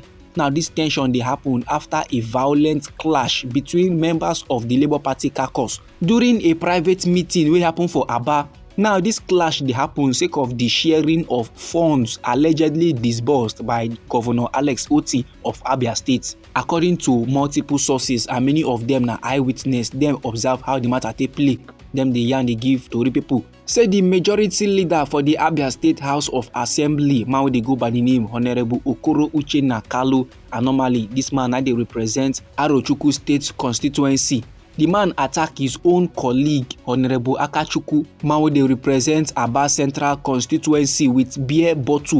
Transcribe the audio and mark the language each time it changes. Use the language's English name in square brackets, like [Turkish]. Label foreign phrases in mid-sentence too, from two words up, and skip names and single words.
[Nigerian Pidgin] Now this tension they happen after a violent clash between members of the Labour Party caucus during a private meeting wey happen for Abia. Now this clash they happen sake of the sharing of funds allegedly disbursed by Governor Alex Otti of Abia State. According to multiple sources and many of them na eyewitness, them observe how the matter take play. Them the yarn they give to the people. Say the majority leader for the Abia State House of Assembly, man wey dey go by the name Honorable Okoro Uchenna Kalu, and normally this man na dey represent RI0US State constituency. The man attack his own colleague Honorable Akachukwu, man wey dey represent Aba Central constituency with beer bottle.